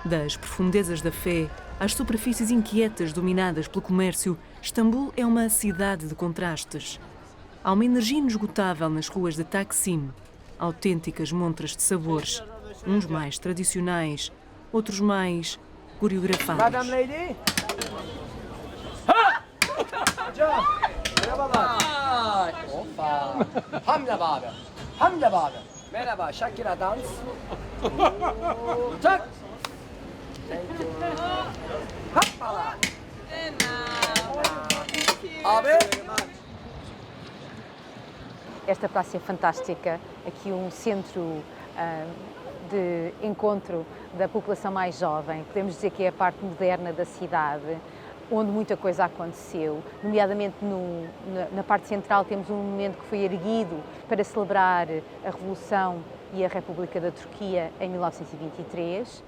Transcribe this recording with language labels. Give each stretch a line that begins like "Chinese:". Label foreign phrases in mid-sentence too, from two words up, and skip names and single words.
Portuguese: Das profundezas da fé às superfícies inquietas dominadas pelo comércio, Istambul é uma cidade de contrastes. Há uma energia inesgotável nas ruas de Taksim, autênticas montras de sabores, uns mais tradicionais, outros mais coreografados.
English: Madam Lady?
Turkish: Hoppa! Hamle baba! Hamle baba! Merhaba, Shakira dans. Tak!
English: Thank you.
Turkish: Hoppala! Abi!
Portuguese: Esta praça é fantástica, aqui um centro de encontro da população mais jovem, podemos dizer que é a parte moderna da cidade, onde muita coisa aconteceu, nomeadamente na parte central temos um monumento que foi erguido para celebrar a Revolução e a República da Turquia em 1923.